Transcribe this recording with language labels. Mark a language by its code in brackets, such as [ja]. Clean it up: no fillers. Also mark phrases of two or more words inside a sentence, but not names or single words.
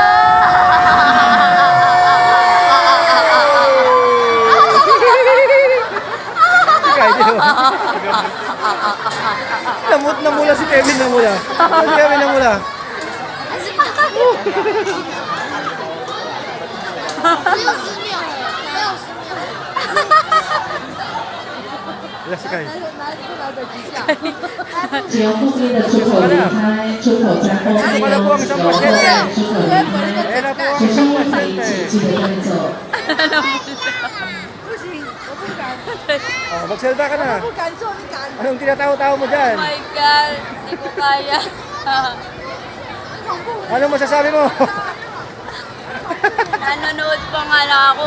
[tl] Namut na mula si Kevin na mula. Si Kevin na mula. Wala si Kai. [zh] 只要后面的出口离开，出口在后面，然后在出口离开。 [tl] Ayan na po ang [zh] 学 [tl] isang [zh] 生可以 [tl] pasyente. [zh] 记得跟走。 [tl] Oh, magsalita ka na. Anong tinatawa-tawa mo dyan? [en] Oh my God! [tl] Hindi ko kaya. Ano masasabi mo? Nanonood pa nga lang ako.